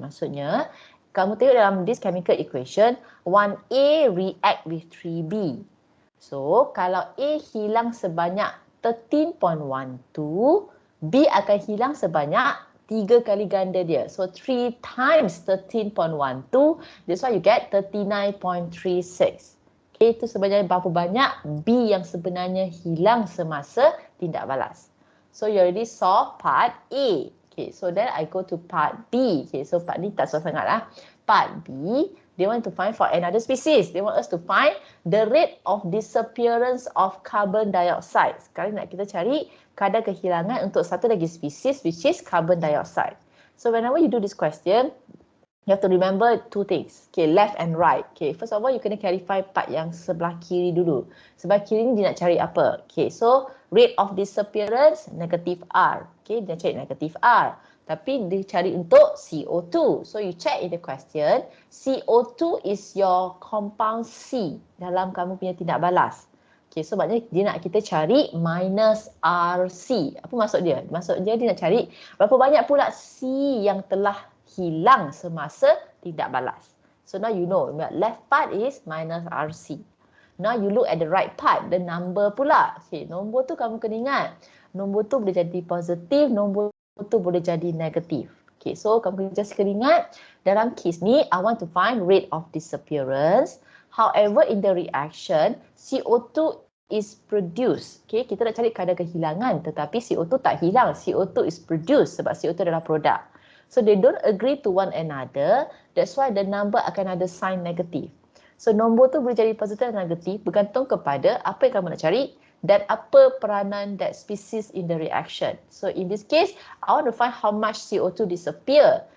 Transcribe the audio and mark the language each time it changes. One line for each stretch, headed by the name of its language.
Malay: Maksudnya, kamu tengok dalam
English: this chemical equation, 1A react with 3B.
Malay: So, kalau A hilang sebanyak 13.12, B akan hilang sebanyak 3 kali ganda dia.
English: So, 3 times 13.12, that's why you get 39.36.
Malay: Okay, itu sebenarnya berapa banyak B yang sebenarnya hilang semasa tindak balas.
English: So, you already saw part A. Okay, so then I go to part B. Okay, so
Malay: part ni tak susah sangat lah.
English: Part B, they want to find for another species. They want us to find the rate of disappearance of carbon dioxide.
Malay: Sekarang nak kita cari kadar kehilangan untuk satu lagi species
English: which is carbon dioxide. So whenever you do this question, you have to remember two things. Okay, left and right. Okay, first of all, you
Malay: kena clarify part yang sebelah kiri dulu. Sebelah kiri ni dia nak cari apa? Okay, so rate of disappearance, negative R. Okay, dia cari negative R. Tapi dia cari untuk CO2.
English: So you check in the question, CO2 is your compound C
Malay: dalam kamu punya tindak balas. Okay, so maknanya dia nak kita cari minus RC. Apa maksud dia? Maksud dia nak cari berapa banyak pula C yang telah hilang semasa tindak balas.
English: So now you know, left part is minus RC. Now you look at the right part, the number pula. Okay,
Malay: nombor tu kamu kena ingat. Nombor tu boleh jadi positif, nombor tu boleh jadi negatif.
English: Okay, so
Malay: kamu just kena ingat, dalam case ni,
English: I want to find rate of disappearance. However, in the reaction, CO2 is produced.
Malay: Okay, kita nak cari kadar kehilangan, tetapi CO2 tak hilang.
English: CO2 is produced
Malay: sebab CO2 adalah produk.
English: So they don't agree to one another. That's why the number
Malay: akan ada sign negatif. So nombor tu boleh jadi positif dan negatif bergantung kepada apa yang kamu nak cari dan apa peranan
English: that species in the reaction. So in this case, I want to find how much CO2 disappear.